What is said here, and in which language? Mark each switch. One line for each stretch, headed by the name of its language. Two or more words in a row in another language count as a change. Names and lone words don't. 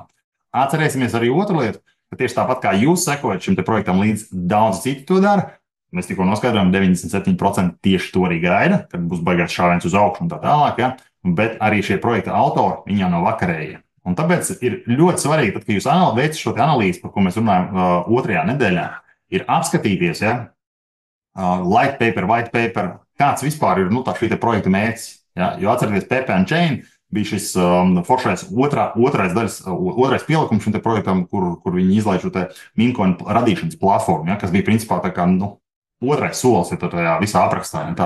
Latvian: Atcerēsimies arī otru lietu, ka tieši tāpat kā jūs sekojat šim te projektam līdz, daudz citi to dara. Mēs tikko noskaidrojam, 97% tieši to arī gaida, kad būs baigās šāviens uz augšu un tā tālāk, ja? Bet arī šie projekta autori, viņi jau nav vakarējie. Un tāpēc ir ļoti svarīgi, tad, kad jūs veicat šo analīzi, par ko mēs runājam otrajā nedēļā, ir apskatīties, ja?
English: Light paper, white paper,
Latvian: kāds vispār ir šī te projekta mērķis. Ja? Jo atcerieties, PP & Chain bija šis foršais otrais pielikums šim te projektam, kur viņi izlaiž šo te meme-coin radīšanas platformu, ja? Kas bija principā tā kā, otrais solis ir tajā visā aprakstā, ja?